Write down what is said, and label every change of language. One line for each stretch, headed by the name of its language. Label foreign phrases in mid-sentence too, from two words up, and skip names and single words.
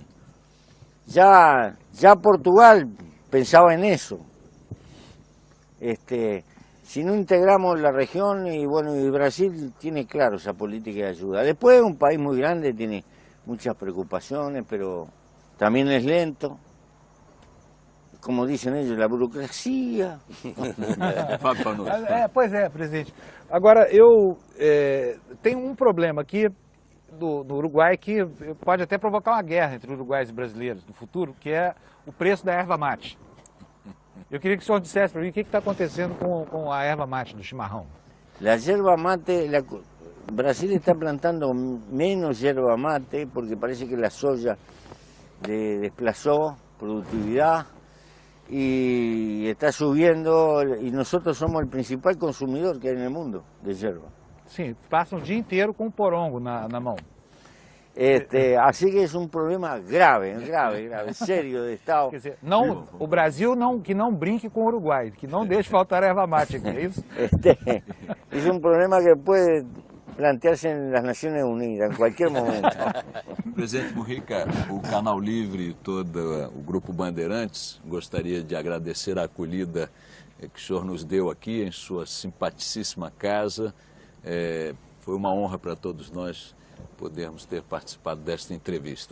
Spanish: Ya Portugal pensaba en eso. Si no integramos la región, y Brasil tiene claro esa política de ayuda. Después es un país muy grande, tiene muchas preocupaciones, pero también es lento.
Portuguese: Como dizem eles, a burocracia. Pois é, presidente. Agora, eu tenho um problema aqui do Uruguai que pode até provocar uma guerra entre uruguaios e brasileiros no futuro, que é o preço da erva mate. Eu queria que o senhor dissesse para mim o que está acontecendo com a erva mate do chimarrão. A erva mate, o Brasil está plantando menos erva mate porque parece que a soja
Spanish: desplazou produtividade y está subiendo y nosotros somos el principal consumidor que hay en el mundo de yerba.
Portuguese: Sim, passa o dia inteiro com o porongo na mão.
Spanish: Así que es un problema grave, sério de Estado.
Portuguese: Quer dizer, não, o Brasil que não brinque com o Uruguai, que não deixe faltar erva mate aqui, é isso?
Spanish: Es un problema que puede plantearse en las Naciones Unidas, en cualquier momento.
Portuguese: Presidente Mujica, o Canal Livre e todo o Grupo Bandeirantes gostaria de agradecer a acolhida que o senhor nos deu aqui em sua simpaticíssima casa. Foi uma honra para todos nós podermos ter participado desta entrevista.